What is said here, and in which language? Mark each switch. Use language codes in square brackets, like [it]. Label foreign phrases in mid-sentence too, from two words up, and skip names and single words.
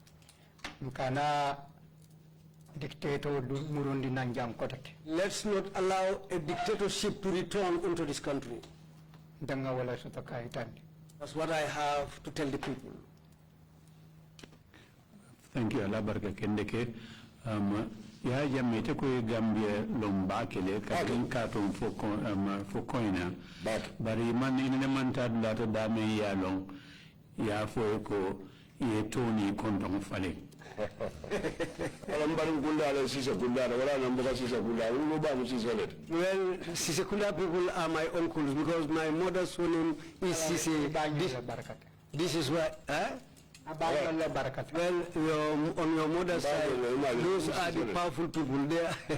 [en] Let's not allow a dictatorship to return into this country. That's what I have to tell the people. Thank you, [man] Allah barka kendeke. Ya Jammeh te ko Gambia lomba kele katin katon fo koina. Bari man ina man ta data dame ya long ya fo ko ye toni kondong fale. [en] Well, Sisekula people are my uncles because my mother's surname is Ceesay. This is why, Well, on your mother's side, those are the powerful people there.